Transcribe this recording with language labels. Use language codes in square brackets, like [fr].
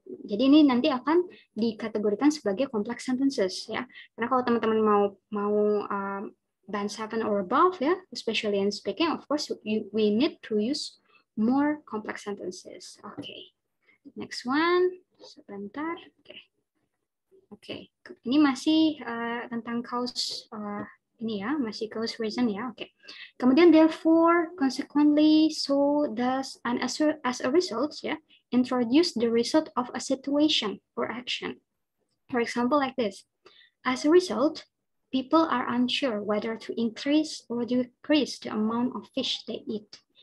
[id] Jadi ini nanti akan dikategorikan sebagai complex sentences ya. Karena kalau teman-teman mau [en] band 7 or above ya, especially in speaking, of course we need to use more complex sentences. Okay. Next one. [id] Sebentar. Oke. Ini masih tentang cause ini ya, masih cause reason ya. Oke. [en] Kemudian therefore, consequently, so, thus, and as a result ya, introduce the result of a situation or action. For example, like this. As a result, people are unsure whether to increase or decrease the amount of fish they eat.